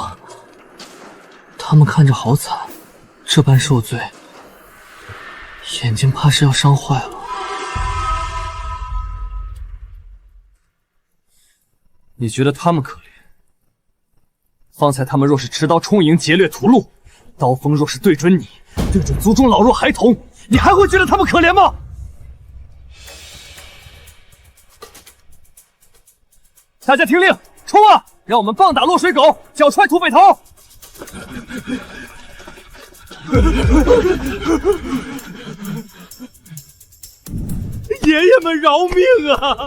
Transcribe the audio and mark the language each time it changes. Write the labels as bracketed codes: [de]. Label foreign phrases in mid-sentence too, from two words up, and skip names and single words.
[zh] 他們看着好慘，這般受罪，眼睛怕是要傷壞了。你覺得他們可憐？方才他們若是持刀衝營劫掠屠戮，刀鋒若是對準你，對準族中老弱孩童，你還會覺得他們可憐嗎？大家聽令，衝啊！讓我們棒打落水狗，腳踹土匪頭！爺爺們饒命啊！